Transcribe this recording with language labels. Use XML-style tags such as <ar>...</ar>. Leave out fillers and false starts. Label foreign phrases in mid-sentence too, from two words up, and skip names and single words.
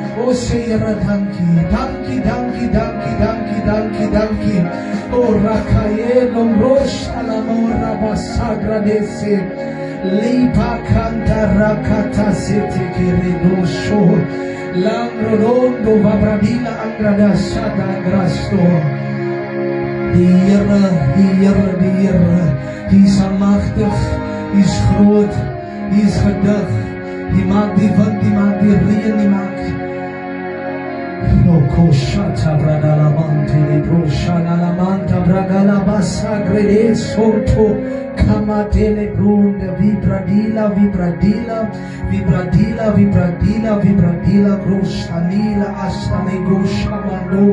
<af>Oh, say dankie, dankie, dankie, dankie, dankie, dankie, dankie. Oh, Rakaelo Rosh Alamora Basagra Dese. Lipa Canta Rakata Sete Keredosho. Langrodondo Vabradila Angrada Sada Grasto. Die Here, die is almachtig, die is groot, die is gedig, die maak die wind, die maak die reën, die maak. Loko shata bradala mante, libro shana la manta, bradala basa grede soto, kamatele brunde, vibradila, vibradila, vibradila, vibradila, vibradila, groshanila, astane goshamando.</af>